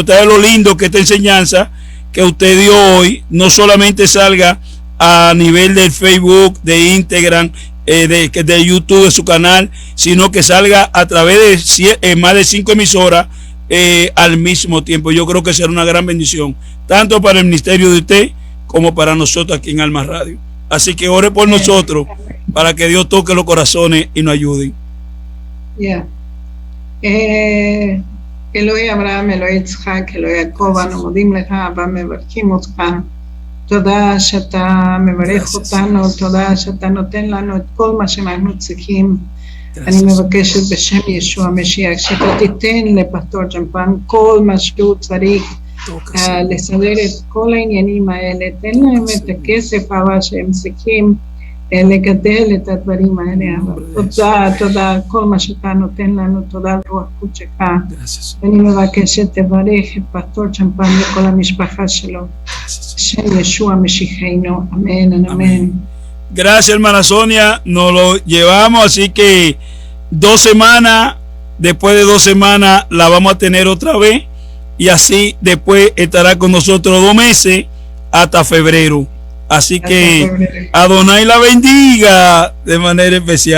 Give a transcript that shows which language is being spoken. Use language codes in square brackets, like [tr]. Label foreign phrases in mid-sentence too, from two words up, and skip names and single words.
[es] Usted ve lo lindo que esta enseñanza que usted dio hoy no solamente salga a nivel del Facebook, de Instagram, de YouTube, de su canal, sino que salga a través de más de 5 emisoras al mismo tiempo. Yo creo que será una gran bendición, tanto para el ministerio de usted como para nosotros aquí en Alma Radio. Así que ore por nosotros para que Dios toque los corazones y nos ayude. [he] אלוהי אברהם, אלוהי יצחק, אלוהי יעקב, אנו מודים לך ומברכים אותך. תודה שאתה מברך אותנו, תודה שאתה נותן לנו את כל מה שאנחנו צריכים. אני מבקשת בשם ישוע המשיח שאתה תיתן לפסטור צ'מפן כל מה שהוא צריך לסדר את כל העניינים האלה. תן להם את הכסף הבא שהם צריכים לגדל את הדברים האלה. תודה, כל מה שאתה נותן לנו, תודה על רוח קודשך. ואני מבקשת תברך את פסטור צ'מפן וכל המשפחה שלו. בשם ישוע משיחנו, [es] amén, amén. Gracias, hermana Sonia, nos lo llevamos, así que 2 semanas, después de 2 semanas la vamos a tener otra vez, y así después estará con nosotros 2 meses hasta febrero. Así que Adonai la bendiga de manera especial.